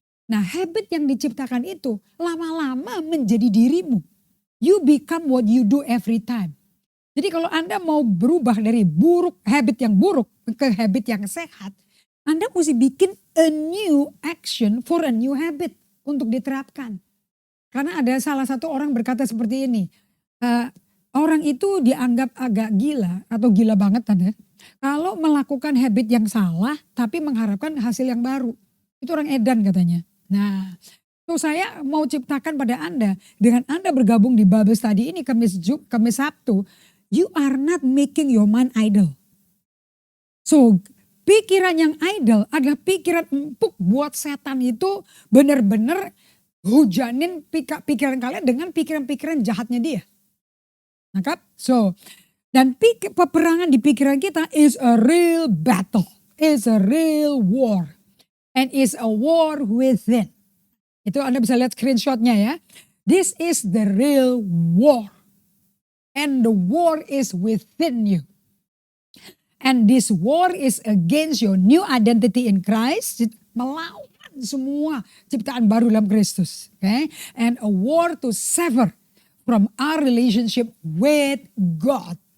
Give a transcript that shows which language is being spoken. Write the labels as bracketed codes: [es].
[id] Nah, habit yang diciptakan itu lama-lama menjadi dirimu. [en] You become what you do every time. [id] Jadi kalau Anda mau berubah dari habit yang buruk ke habit yang sehat, Anda mesti bikin [en] a new action for a new habit [id] untuk diterapkan. Karena ada salah satu orang berkata seperti ini, orang itu dianggap agak gila atau gila banget kan ya, kalau melakukan habit yang salah tapi mengharapkan hasil yang baru. Itu orang edan katanya. Nah, saya mau ciptakan pada Anda, dengan Anda bergabung di Bible Study ini Kamis Sabtu, [en] you are not making your mind idle. [id] So, pikiran yang idle adalah pikiran empuk buat setan itu benar-benar hujanin pikiran kalian dengan pikiran-pikiran jahatnya dia. Nangkap? [en] So, [id] dan peperangan di pikiran kita [en] is a real battle, is a real war, and is a war within. [id] Itu Anda bisa lihat screenshotnya ya. [en] This is the real war. And the war is within you. And this war is against your new identity in Christ. [id] Melawan semua ciptaan baru dalam Kristus. Okay? [en] And a war to sever from our relationship with God.